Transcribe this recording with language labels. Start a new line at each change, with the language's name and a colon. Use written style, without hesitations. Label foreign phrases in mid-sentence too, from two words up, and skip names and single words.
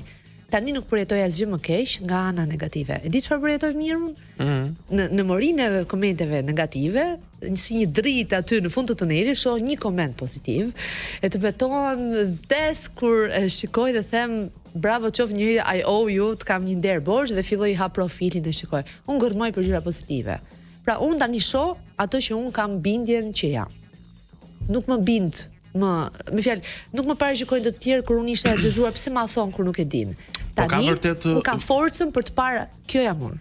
Albanian: Tani nuk përjetoja asgjë më keq nga ana negative. E di çfarë përjetoj mirë unë? Në morinë e komenteve negative, si një dritë aty në fund të tunelit, shoh një koment pozitiv, e të betohem vdes kur e shikoj dhe them bravo qof njëri,
English: I owe you,
Albanian: të kam një nder borxh dhe filloj ha profilin e shikoj. Unë gërmoj për gjëra pozitive. Pra unë tani shoh ato që unë kam bindjen që jam. Nuk më bind, me fjalë, nuk më paragjykojnë të tjerë kur unë isha e dëzuar, pse ma thon kur nuk e din. Tani unë kam forcën për të parë, kjo jam unë.